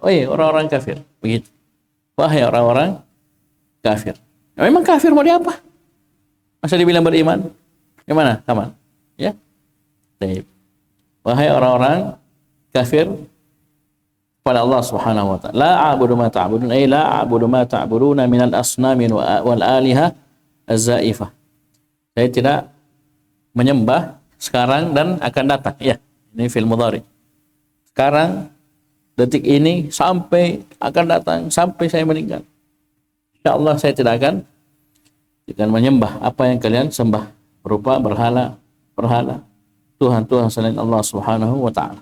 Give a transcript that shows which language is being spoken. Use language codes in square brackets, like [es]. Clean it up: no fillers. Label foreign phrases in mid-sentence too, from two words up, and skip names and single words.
[id] Oh iya, orang-orang kafir. Begitu. Wahai orang-orang kafir. Ya, memang kafir mau diapa? Masa dibilang beriman? Gimana? Kaman? Ya. Baik. Wahai orang-orang kafir kepada Allah [ar] سبحانه وتعالى. لا أعبد ما تعبدون أي لا أعبد ما تعبدون من الأصنام والآلهة الزائفة. [id] Saya tidak menyembah sekarang dan akan datang. Ya, ini [ar] في المضارع. [id] Sekarang, detik ini, sampai akan datang, sampai saya meninggal. Insyaallah saya tidak akan menyembah apa yang kalian sembah berupa berhala, Tuhan selain Allah [ar] سبحانه وتعالى.